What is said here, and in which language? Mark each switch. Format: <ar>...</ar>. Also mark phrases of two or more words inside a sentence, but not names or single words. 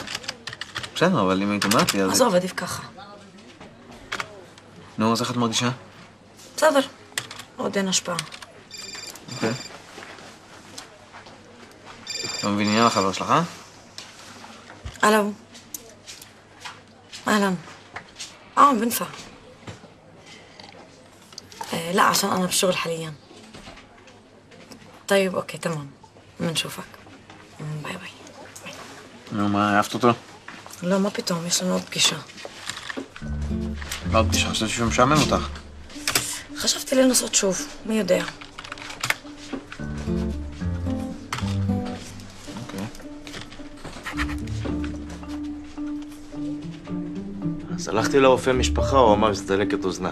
<he>בסדר, אבל אם היית אומרת לי, אז... עזוב, עדיף ככה. נו, אז איך את מרגישה? בסדר, עוד אין השפעה. אוקיי. לא מבין עניין לחבר שלך, אה? אהלן.</he> <ar>أهلا بنفع لا عشان أنا بشغل حاليا طيب أوكي تمام بنشوفك</ar> <en>bye bye</en> <he>נו, מה, אהבת אותו? לא, מה פתאום, יש לנו עוד פגישה. מה עוד פגישה? חשבתי שהוא משעמם אותך. חשבתי לנסות שוב, מי יודע. אז הלכתי לרופא משפחה, הוא אמר שזה דלקת אוזניים.</he>